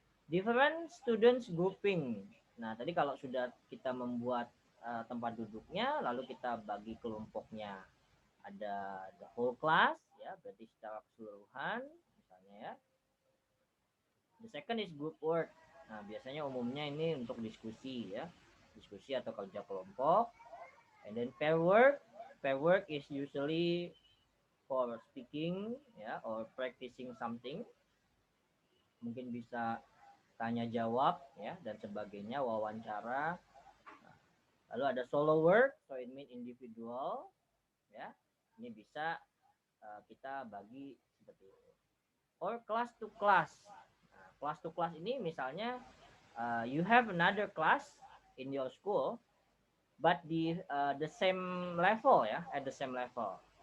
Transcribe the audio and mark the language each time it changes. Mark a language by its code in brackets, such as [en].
[en] Different students grouping. [id] Nah, tadi kalau sudah kita membuat tempat duduknya, lalu kita bagi kelompoknya. Ada [en] the whole class, [id] ya, berarti secara keseluruhan, misalnya ya. [en] The second is group work. [id] Nah, biasanya umumnya ini untuk diskusi ya, diskusi atau kerja kelompok. [en] And then pair work is usually for speaking ya, or practicing something. [id] Mungkin bisa tanya jawab ya dan sebagainya, wawancara. Nah, lalu ada [en] solo work, so it means individual ya. [id] Ini bisa kita bagi seperti itu. [en] Or class to class. Nah, class to class [id] ini misalnya [en] you have another class in your school but the same level ya, at the same level.